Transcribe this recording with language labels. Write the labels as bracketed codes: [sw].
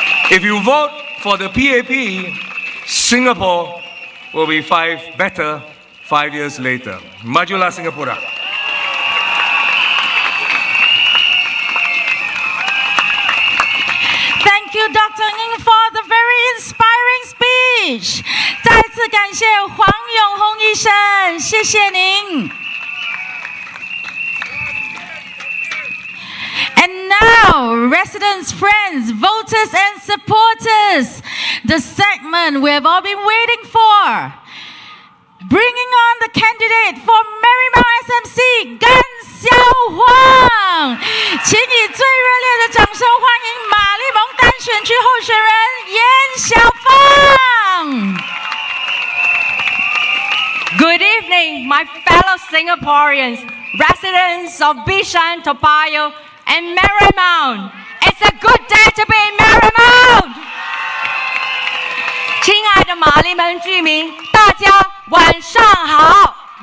[en] If you vote for the PAP, Singapore will be better 5 years later. [ms] Majulah Singapura. [en] Thank you, Dr. Ng, for the very inspiring speech. [zh] 再次感谢黄永红医生，谢谢您。 [en] And now, residents, friends, voters and supporters, the segment we have all been waiting for. Bringing on the candidate for Marymount SMC, Gan Siow Huang. [zh] 请以最热烈的掌声欢迎马利蒙单选区候选人颜小凤。 [en] Good evening, my fellow Singaporeans, residents of Bishan-Toa Payoh and Marymount. It's a good day to be in Marymount. [zh] 亲爱的马利蒙居民，大家晚上好。